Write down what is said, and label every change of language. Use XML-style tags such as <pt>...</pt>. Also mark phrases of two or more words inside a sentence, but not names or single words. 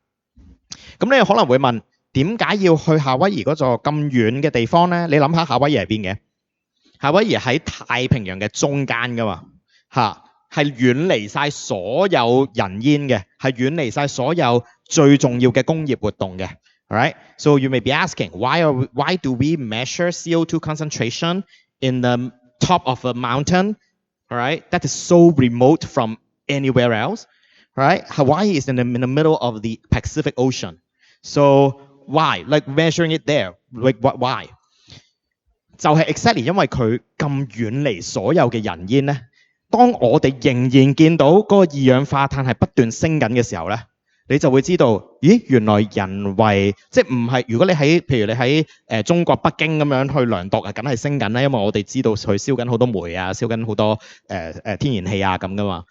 <yue>咁你可能會問，點解要去夏威夷嗰座咁遠嘅地方咧？你諗下夏威夷係邊嘅？夏威夷喺太平洋嘅中間㗎嘛，係遠離晒所有人煙嘅，係遠離晒所有最重要嘅工業活動嘅。</yue> <en>Alright, so you may be asking, why do we measure CO2 concentration in the top of a mountain? Alright, that is so remote from anywhere else. Right? Hawaii is in the middle of the Pacific Ocean. So why? Like measuring it there? Like why?</en> <yue>就係 exactly 因為佢咁遠離所有嘅人煙咧，當我哋仍然見到嗰個二氧化碳係不斷升緊嘅時候咧，你就會知道，咦，原來人為即係唔係？如果你譬如你喺中國北京咁樣去量度啊，梗係升緊啦，因為我哋知道佢燒緊好多煤啊，燒緊好多天然氣啊咁噶嘛。</yue>